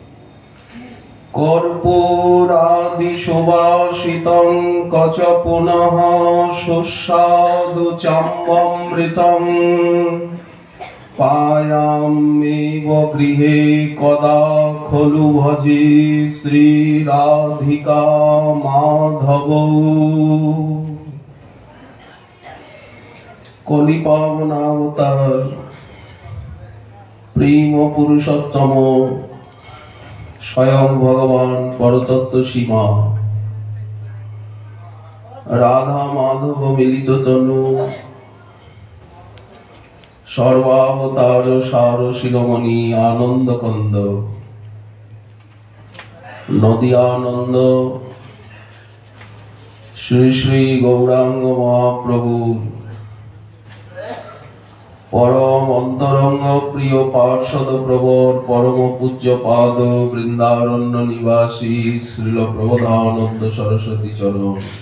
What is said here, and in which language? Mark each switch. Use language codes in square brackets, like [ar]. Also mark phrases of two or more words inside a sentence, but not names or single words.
[sa] কর্পূরাদি সুবাসিতং কচ পুনঃ সুস্বাদু চাম্বমৃতং পায়াম্যেব গৃহে কদা খলু ভজে শ্রীরাধিকা মাধবৌ। [bn] কলিপাবনাবতার প্রেম পুরুষোত্তম স্বয়ং ভগবান পরতত্ত্ব সীমা রাধা মাধব মিলিত তনু সর্বাবতার সার শিরোমণি আনন্দ কন্দ নদিয়ানন্দ শ্রী শ্রী গৌরাঙ্গ মহাপ্রভু পরম অন্তরঙ্গ প্রিয় পার্ষদ প্রবর পরম পূজ্য পাদ বৃন্দারণ্য নিবাসী শ্রীল প্রবোধানন্দ সরস্বতী চরণ।